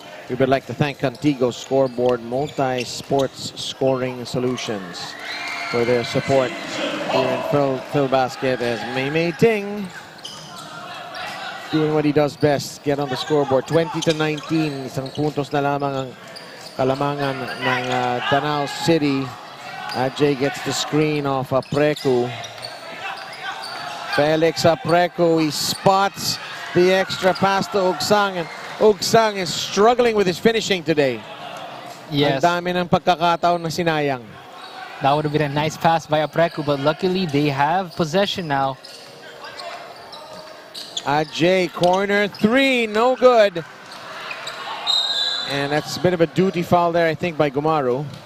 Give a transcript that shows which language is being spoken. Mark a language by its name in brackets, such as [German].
[English] We would like to thank Contigo Scoreboard Multi-Sports Scoring Solutions for their support here in Phil Basket, as May Ting doing what he does best, get on the scoreboard. [Filipino] 20-19, isang puntos na lamang ang kalamangan ng Danao City. [English] Ajay gets the screen off Apreku. Felix Apreku, he spots the extra pass to Ugsang, and Ugsang is struggling with his finishing today. Yes. [Filipino] Ang dami ng pagkakataon na sinayang. [English] That would have been a nice pass by Apreku, but luckily they have possession now. Ajay, corner three, no good. And that's a bit of a duty foul there, I think, by Gumaro.